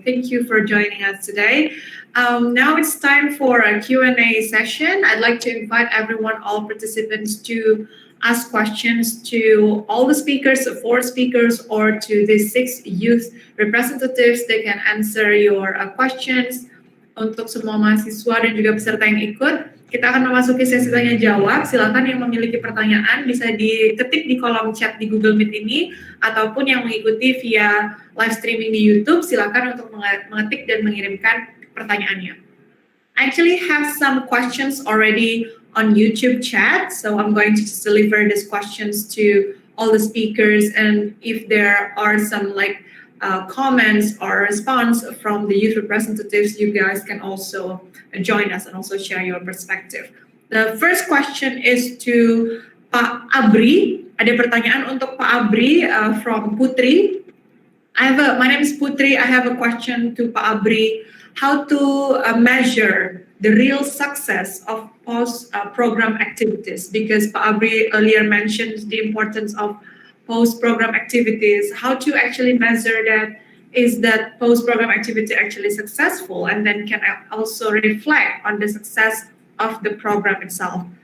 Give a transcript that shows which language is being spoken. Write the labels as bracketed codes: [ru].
[en] Thank you for joining us today. Now it's time for a Q&A session. I'd like to invite everyone, all participants, to ask questions to all the speakers, 4 speakers, or to the 6 youth representatives. They can answer your questions. [id] Untuk semua mahasiswa dan juga peserta yang ikut, kita akan memasuki sesi tanya jawab. Silakan yang memiliki pertanyaan bisa diketik di kolom chat di Google Meet ini, ataupun yang mengikuti via live streaming di YouTube, silakan untuk mengetik dan mengirimkan pertanyaannya. [en] I actually have some questions already on YouTube chat, so I'm going to just deliver these questions to all the speakers, and if there are some comments or response from the youth representatives, you guys can also join us and also share your perspective. The first question is to Pak Abri. [id] Ada pertanyaan untuk Pak Abri [en] from Putri. My name is Putri. I have a question to Pak Abri. How to measure the real success of post-program activities? Because Pak Abri earlier mentioned the importance of post-program activities, how to actually measure that, is that post-program activity actually successful, and then can also reflect on the success of the program itself.